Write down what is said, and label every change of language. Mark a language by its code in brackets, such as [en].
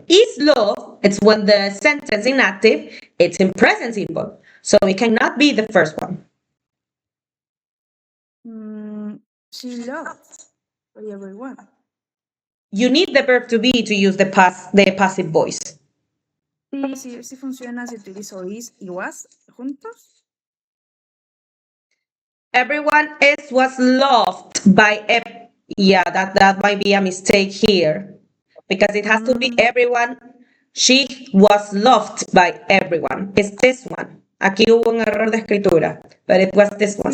[en] Is love, it's when the sentence inactive, it's in present simple. So it cannot be the first one. Mm, she loved by everyone. You need the verb to be to use the passive voice. [es] Sí, sí, sí funciona si utilizo is y was juntos. [en] Everyone else was loved by yeah, that might be a mistake here because it has to be Mm, everyone. She was loved by everyone. It's this one. [es] Aquí hubo un error de escritura, but it was this one.